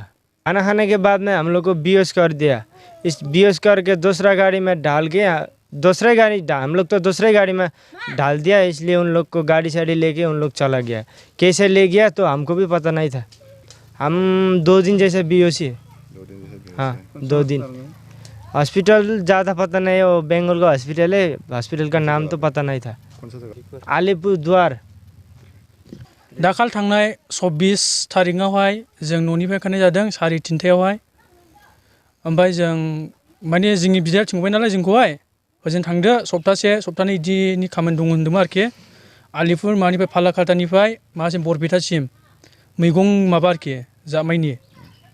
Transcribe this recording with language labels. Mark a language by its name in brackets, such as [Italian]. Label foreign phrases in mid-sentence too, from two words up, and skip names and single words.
[Hindi] खाना खाने के बाद में हम लोग को बेहोश कर दिया। इस बेहोश करके दूसरा गाड़ी में डाल के, हम लोग तो दूसरे गाड़ी में डाल दिया, इसलिए उन लोग को गाड़ी साड़ी लेके उन लोग चला गया। कैसे ले गया तो हमको भी पता नहीं था। हम 2 दिन जैसे बेहोशी है। हाँ 2 दिन। हॉस्पिटल ज़्यादा पता नहीं है, वो बेंगल का हॉस्पिटल है, हॉस्पिटल का नाम तो पता नहीं था। आलिपुर द्वार। [Bodo] दाखाल थांनाय 24 तारिखआवहाय जों न'निफ्राय ओंखारनाय जादों 3:30आवहाय। ओमफ्राय जों माने जोंनि बिदाया थिनहरबाय नालाय जोंखौहाय ओजों थांदो, सप्तानै इदिनि खामानि दं होनदोंमोन आरोखि। आलिपुर मानिफ्राय फालाकाटानिफ्राय माबासिम बरपेटासिम मैगं माबा आरोखि जामाइनि।